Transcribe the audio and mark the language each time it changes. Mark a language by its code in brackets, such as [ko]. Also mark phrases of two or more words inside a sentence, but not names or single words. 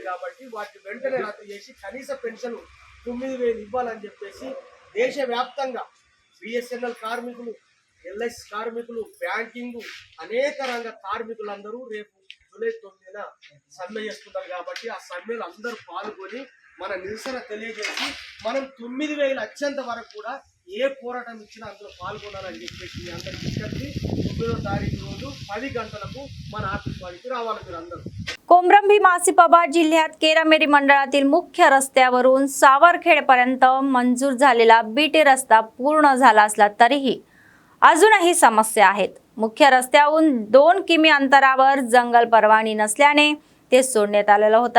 [te] కాబట్టి వాటిని వెంటనే రద్దు చేసి కనీస పెన్షన్ 9,000 ఇవ్వాలని చెప్పేసి దేశవ్యాప్తంగా BSNL కార్మికులు, LS కార్మికులు, బ్యాంకింగ్, అనేక రంగ కార్మికులందరూ రేపు జూలై 9న సమ్మె చేస్తున్నారు. కాబట్టి ఆ సమ్మెలో అందరూ పాల్గొని మన నిరసన తెలియజేసి మనం 9,000 వచ్చేంత వరకు కూడా ఏ పోరాటం ఇచ్చినా అందులో పాల్గొనాలని చెప్పేసి అందరికి విజ్ఞప్తి. 9వ తారీఖు రోజు 10 గంటలకు మన ఆఫీస్కి రావాలి మీరు అందరూ. [mr] कोमरंभी मासिपाबाद जिल्ह्यात केरामेरी मंडळातील मुख्य रस्त्यावरून सावरखेडपर्यंत मंजूर झालेला बीटी रस्ता पूर्ण झाला असला तरीही अजूनही समस्या आहेत. मुख्य रस्त्याहून 2 किमी अंतरावर जंगल परवानगी नसल्याने ते सोडण्यात आलेला होता.